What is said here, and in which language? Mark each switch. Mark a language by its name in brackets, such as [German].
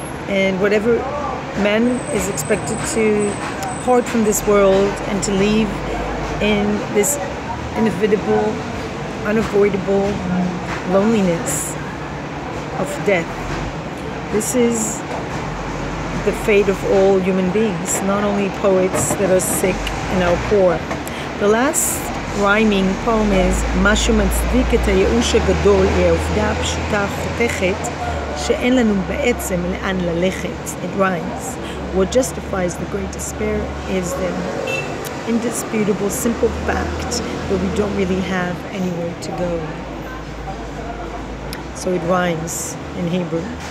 [English] And whatever man is expected to part from this world and to live in this inevitable, unavoidable loneliness of death. This is the fate of all human beings, not only poets that are sick and are poor. The last rhyming poem is [Hebrew] משהו מצדיק את הייאוש הגדול היא העובדה הפשוטה החותכת שאין לנו בעצם לאן ללכת. [English] It rhymes. What justifies the great despair is the indisputable simple fact that we don't really have anywhere to go. So it rhymes in Hebrew.